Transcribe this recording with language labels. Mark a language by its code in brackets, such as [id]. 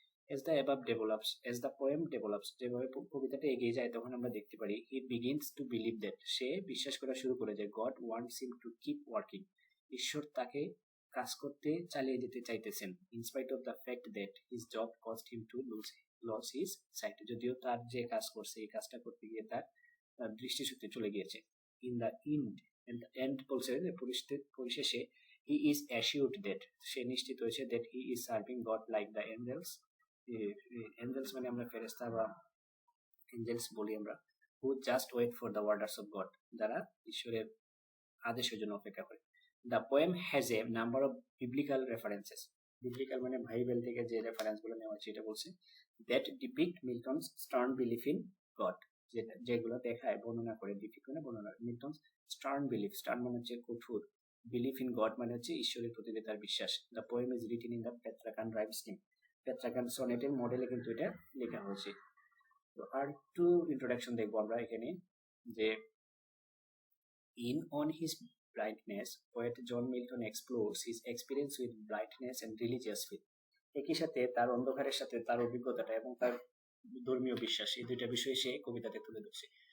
[en] as the above develops, as the poem develops, [bn] যেভাবে কবিতাটা এগিয়ে যায় তখন আমরা দেখতে পারি [en] he begins to believe that, [bn] সে বিশ্বাস করা শুরু করে যে [en] God wants him to keep working, [bn] ঈশ্বর তাকে কাজ করতে চালিয়ে যেতে চাইতেছেন, [en] in spite of the fact that his job caused him to lose his sight, [bn] যদিও তার যে কাজ করছে এই কাজটা করতে গিয়ে তার দৃষ্টিশক্তি চলে গিয়েছে। [en] in the end [bn] বলছে যে পরিশেষে [en] he is assured that, [bn] সে নিশ্চিত হয়েছে [en] that he is serving God like the angels, [bn] Angeles মানে আমরা ফেরেশতা বা এঞ্জেলস বলি আমরা, [en] who just wait for the orders of God, [bn] যারা ঈশ্বরের আদেশের জন্য অপেক্ষা করে। [en] The poem has a number of biblical references, [bn] biblical মানে বাইবেল থেকে যে রেফারেন্স গুলো নেওয়া হয়েছে এটা বলছে, [en] that depict Milton's stern belief in God, [bn] যেগুলো দেখায় বর্ণনা করে, ডিপিক্ট মানে বর্ণনা, [en] Milton's stern belief, stern [bn] মানে হচ্ছে কঠোর, [en] belief in God [bn] মানে হচ্ছে ঈশ্বরের প্রতি তার বিশ্বাস। [en] The poem is written in the Petrarchan rhyme scheme, [bn] পেট্রাকান সনেটের মডেলে কিন্তু এটা লেখা হয়েছে। তো আর একটু ইন্ট্রোডাকশন দেখবো আমরা এখানে, যে [en] in on his blindness poet John Milton explores his experience with blindness and religious faith, [bn] একই সাথে তার অন্ধকারের সাথে তার অভিজ্ঞতাটা এবং তার ধর্মীয় বিশ্বাস, এই দুইটা বিষয় সে কবিতাতে তুলে ধরছে।